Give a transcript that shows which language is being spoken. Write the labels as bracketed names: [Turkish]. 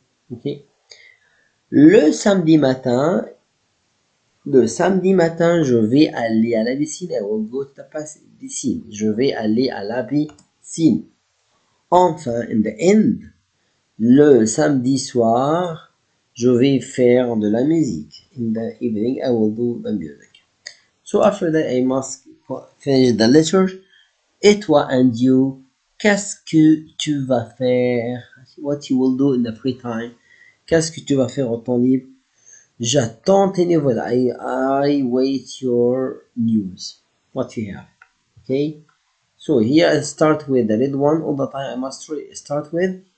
[French] Ok. Le samedi matin, Le samedi matin, je vais aller à la piscine. [English] I will go to the piscine. [French] Je vais aller à la piscine. Enfin, [English] in the end, [French] le samedi soir, je vais faire de la musique. [English] In the evening, I will do the music. So after that, I must finish the letter. [French] Et toi [English] and you, [French] qu'est-ce que tu vas faire? [English] What you will do in the free time? [French] Qu'est-ce que tu vas faire au temps libre? J'attends tes nouvelles. [English] I wait your news. What you have. Okay? So here I start with the red one. All the time I must start with.